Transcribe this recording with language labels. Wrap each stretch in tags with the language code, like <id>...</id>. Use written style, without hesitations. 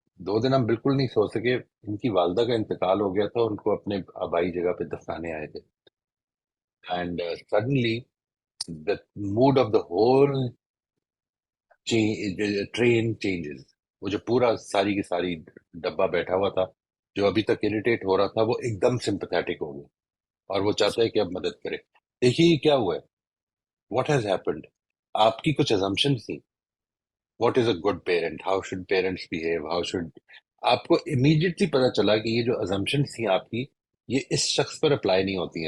<ur>2 دن ہم بالکل نہیں سو سکے، ان کی والدہ کا انتقال ہو گیا تھا، ان کو اپنے آبائی جگہ پہ دفنانے آئے تھے.</ur> <en>And suddenly the mood of the whole train changes.</en> <ur>وہ جو پورا ساری کی ساری ڈبہ بیٹھا ہوا تھا جو ابھی تک اریٹیٹ ہو رہا تھا، وہ ایک دم سمپتھیٹک ہو گیا اور وہ چاہتا ہے کہ اب مدد کرے. دیکھیے یہ کیا ہوا ہے،</ur> <en>What has happened.</en> <ur>آپ کی کچھ assumptions تھیں.</ur> <en>what is a good parent, how should</en> <ur>parents behave, how should. آپ کو امیڈیٹلی پتا چلا کہ یہ جو assumptions تھیں آپ کی، یہ اس شخص پر اپلائی نہیں ہوتی.</ur>